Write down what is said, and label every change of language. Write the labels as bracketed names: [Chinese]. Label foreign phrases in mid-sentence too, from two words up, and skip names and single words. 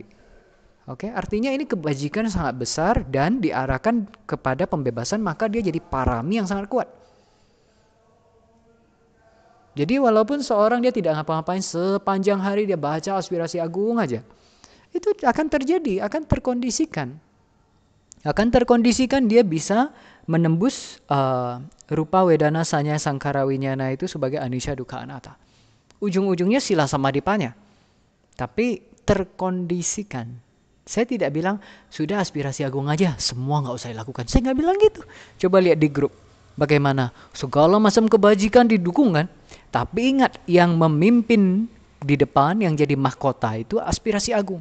[Indonesian] Oke, artinya ini kebajikan sangat besar dan diarahkan kepada pembebasan, maka dia jadi parami yang sangat kuat. Jadi walaupun seorang dia tidak ngapa-ngapain sepanjang hari dia baca aspirasi agung aja, itu akan terjadi, akan terkondisikan. Akan terkondisikan dia bisa menembus [Pali] rupa wedana sanya sangkara winyana [Indonesian] itu sebagai [Pali] anicca dukkha anatta. [Indonesian] Ujung-ujungnya [Pali] sila samadipanya. [Indonesian] Tapi terkondisikan. Saya tidak bilang, sudah aspirasi agung aja, semua gak usah dilakukan. Saya gak bilang gitu. Coba lihat di grup. Bagaimana? Segala macam kebajikan didukung kan? Tapi ingat, yang memimpin di depan, yang jadi mahkota itu aspirasi agung.